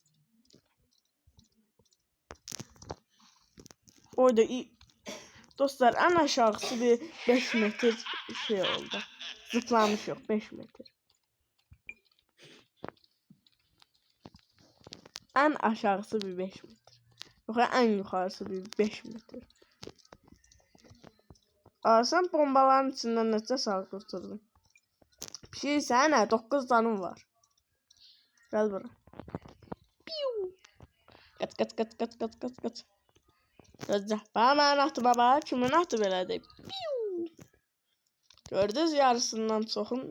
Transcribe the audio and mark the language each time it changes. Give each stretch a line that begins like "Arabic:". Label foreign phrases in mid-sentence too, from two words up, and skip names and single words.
Turkish: Orada dostlar en aşağısı bir 5 metre şey oldu. Zıplamış yok 5 metre. En aşağısı bir 5 metre. Yok en yukarısı bir 5 metre. Sen bombaların içinden necə sağ kurtuldun?
Azerbaijani: Bir şey sənə 9 canım var. Gel bura.
Turkish: Kaç.
Azerbaijani: Gözlə. Mənim atıma bax. Kimin atı belədir? Gördünüz yarısından çoxun.